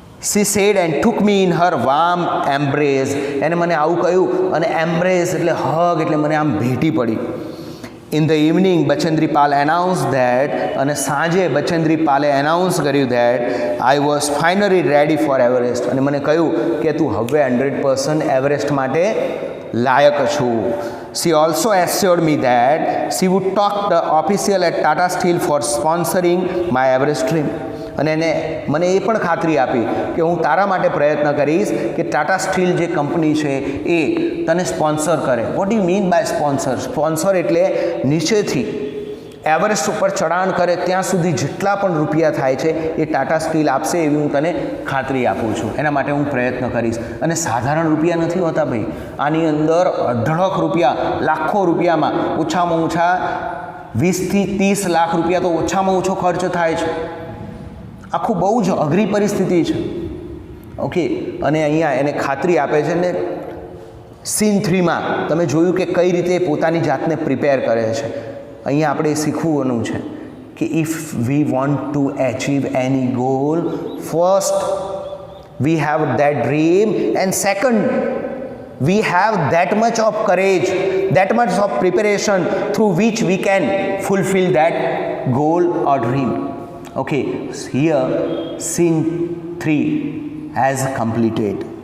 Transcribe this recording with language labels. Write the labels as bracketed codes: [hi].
[en] She said and took me in her warm embrace. [gu] એને મને આવું કહ્યું, અને એમ્બ્રેસ એટલે હગ, એટલે મને આમ ભેટી પડી. [en] in the evening Bachendri Pal announce that, [gu] અને સાંજે બચેન્દ્રી પાલે એનાઉન્સ કર્યું [en] that I was finally ready for Everest, [gu] અને મને કહ્યું કે તું હવે 100% એવરેસ્ટ માટે લાયક છું. [en] She also assured me that she would talk the official at Tata Steel for sponsoring my Everest dream. [gu] અને એને મને એ પણ ખાતરી આપી કે હું તારા માટે પ્રયત્ન કરીશ કે ટાટા સ્ટીલ જે કંપની છે એ તને સ્પોન્સર કરે. [en] What you mean by sponsor? [gu] Sponsor એટલે નીચેથી એવરેસ્ટ ઉપર ચઢાણ કરે ત્યાં સુધી જેટલા પણ રૂપિયા થાય છે એ ટાટા સ્ટીલ આપશે એવી હું તને ખાતરી આપું છું. એના માટે હું પ્રયત્ન કરીશ. અને સાધારણ રૂપિયા નથી હોતા ભાઈ, આની અંદર અઢળક રૂપિયા, લાખો રૂપિયામાં ઓછામાં ઓછા 20 થી 30 લાખ રૂપિયા તો ઓછામાં ઓછો ખર્ચ થાય છે. આખું બહુ જ અઘરી પરિસ્થિતિ છે. ઓકે, અને અહીંયા એને ખાતરી આપે છે ને સીન 3માં તમે જોયું કે કઈ રીતે પોતાની જાતને પ્રિપેર કરે છે. અહીંયા આપણે શીખવાનું છે કે [en] If we want to achieve any goal, first we have that dream, and second we have that much of courage, that much of preparation through which we can fulfil that goal or dream. Okay, here scene 3 has completed.